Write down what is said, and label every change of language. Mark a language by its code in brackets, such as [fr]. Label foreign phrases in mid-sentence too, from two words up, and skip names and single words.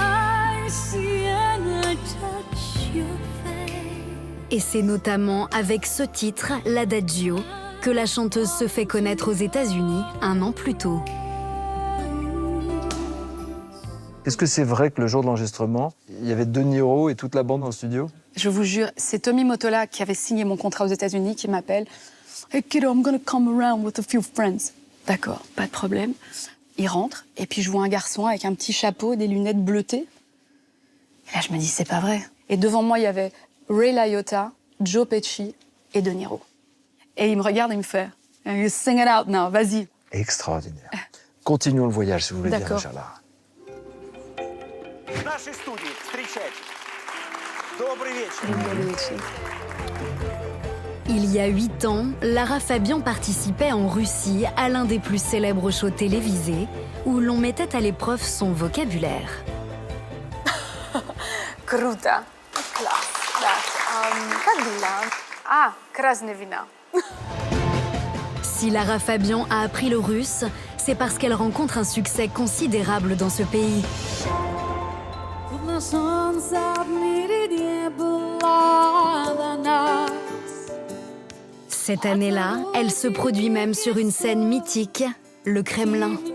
[fr] Et c'est notamment avec ce titre, l'Adagio, que la chanteuse se fait connaître aux États-Unis un an plus tôt. Est-ce que c'est vrai que le jour de l'enregistrement, il y avait De Niro et toute la bande dans le studio? Je vous jure, c'est Tommy Mottola qui avait signé mon contrat aux États-Unis qui m'appelle. [en] Hey kiddo, I'm gonna come around with a few friends. [fr] D'accord, pas de problème. Il rentre et puis je vois un garçon avec un petit chapeau, des lunettes bleutées. Et là, je me dis, c'est pas vrai. Et devant moi, il y avait Ray Liotta, Joe Pesci et De Niro. Et il me regarde et il me fait [en] You sing it out now, [fr] vas-y. Extraordinaire. Continuons le voyage, si vous voulez bien, ma chère Lara. Il y a 8 ans, Lara Fabian participait en Russie à l'un des plus célèbres shows télévisés où l'on mettait à l'épreuve son vocabulaire. [ru] Круто. Класс. Как дела? Ah, красное вино. [fr] Si Lara Fabian a appris le russe, c'est parce qu'elle rencontre un succès considérable dans ce pays. Cette année-là, elle se produit même sur une scène mythique, le Kremlin.